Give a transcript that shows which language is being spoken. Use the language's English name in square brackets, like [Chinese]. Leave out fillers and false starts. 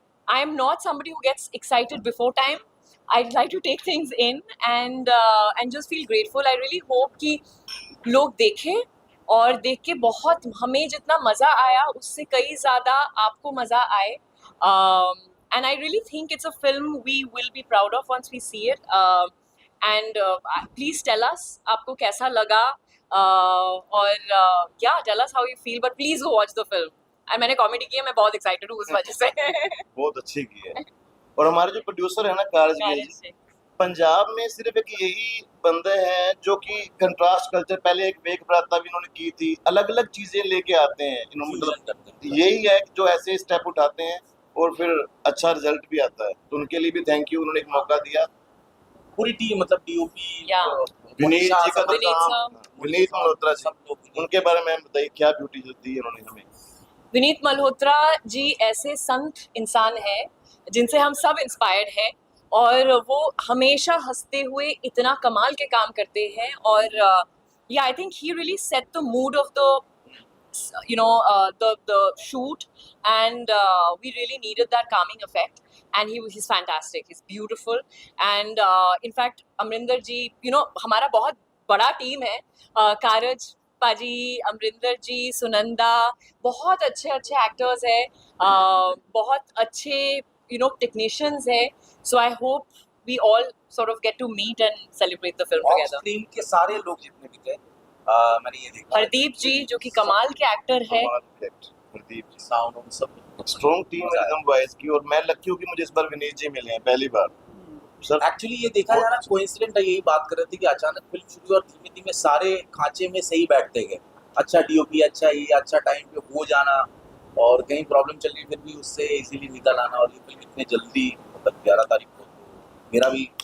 [English] I am not somebody who gets excited before time. I'd like to take things in and just feel grateful. I really hope [Hindi] कि लोग देखें और देख के बहुत, हमें जितना मज़ा आया उससे कई ज़्यादा आपको मज़ा आए. [English] And I really think it's a film we will be proud of once we see it. And please tell us [Hindi] आपको कैसा लगा, और [English] yeah, tell us how you feel, but please go watch the film. [Hindi] And मैंने comedy की है, मैं बहुत excited हूँ उस वजह से. बहुत अच्छी की है। और हमारे जो प्रोड्यूसर है ना कारजगिल जी, पंजाब में सिर्फ एक यही बंदे हैं जो कि कंट्रास्ट कल्चर, पहले एक वेक बराता भी इन्होंने की थी, अलग अलग चीजें लेके आते हैं इन्होंने, मतलब यही है जो ऐसे स्टेप उठाते हैं और फिर अच्छा रिजल्ट भी आता है, तो उनके लिए भी थैंक यू, उन्होंने एक मौका दिया। पूरी टीम मतलब डीओपी, विनीत जी का तो विनीत काम, सर, विनीत मल्होत्रा जी, सब लोग, उनके बारे में बताइए क्या ब्यूटी दी है उन्होंने हमें। विनीत मल्होत्रा जी ऐसे संत इंसान हैं जिनसे हम सब इंस्पायर्ड हैं. और वो हमेशा हंसते हुए इतना कमाल के काम करते हैं और [English] yeah, I think he really set the mood of the the shoot, and we really needed that calming effect, and he's fantastic, he's beautiful, and in fact Amrinder ji, [Hindi] हमारा बहुत बड़ा टीम है, कारज पाजी, अमरिंदर जी, सुनंदा, बहुत अच्छे अच्छे एक्टर्स हैं, बहुत अच्छे टेक्नीशियंस हैं, [English] so I hope we all sort of get to meet and celebrate the film off together. [Hindi] Screen के सारे लोग जितने भी थे मैंने ये देखा हरदीप जी जो कि कमाल के एक्टर है, प्रदीप जी साउंड उन सब स्ट्रॉन्ग टीम है एकदम वॉइस की, और मैं लकी हूँ कि मुझे इस बार विनीत जी मिले हैं पहली बार सर। एक्चुअली ये देखा जा रहा कोइंसिडेंट है, यही बात कर रहे थे कि अचानक फिल्म शुरू हुई और धीमे धीमे सारे खांचे में सही बैठते गए, अच्छा डीओपी, अच्छा ये, अच्छा टाइम पे हो जाना, और कहीं प्रॉब्लम चल रही फिर भी उससे इजीली निकल आना, और ये फिल्म इतने जल्दी मतलब 11 तारीख को मेरा भी